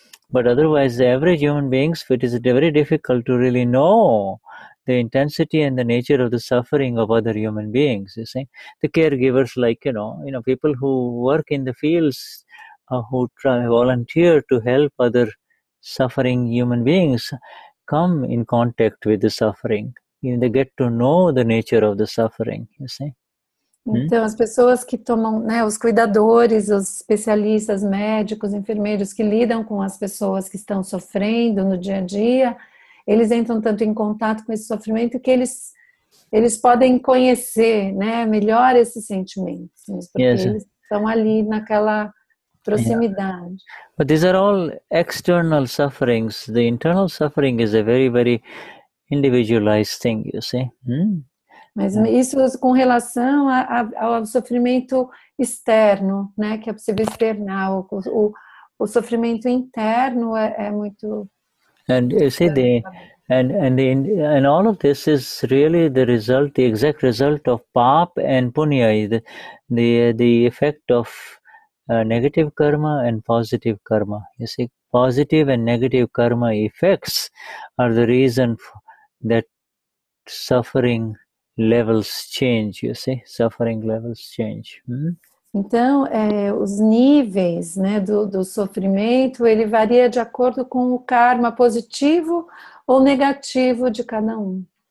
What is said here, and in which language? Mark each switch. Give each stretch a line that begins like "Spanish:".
English: But otherwise, the average human beings, it is very difficult to really know the intensity and the nature of the suffering of other human beings, you see. The caregivers, like, people who work in the fields, who volunteer to help other suffering human beings, come in contact with the suffering. They get to know the nature of the suffering, you see.
Portuguese: Então, as pessoas que tomam, né, os cuidadores, os especialistas, médicos, enfermeiros que lidam com as pessoas que estão sofrendo no dia a dia, eles entram tanto em contato com esse sofrimento que eles podem conhecer, né, melhor esses sentimentos, porque eles estão ali naquela proximidade.
English: But these are all external sufferings. The internal suffering is a very, very individualized thing, you see.
Portuguese: Mas isso com relação ao sofrimento externo, né, que é possível externar, o sofrimento interno é muito...
English: And you see, and all of this is really the exact result of pap and punya, the effect of negative karma and positive karma. You see, positive and negative karma effects are the reason that suffering levels change, you see, suffering levels change.
Portuguese: Então, os níveis, né, do sofrimento, ele varia de acordo com o karma positivo ou negativo de cada um.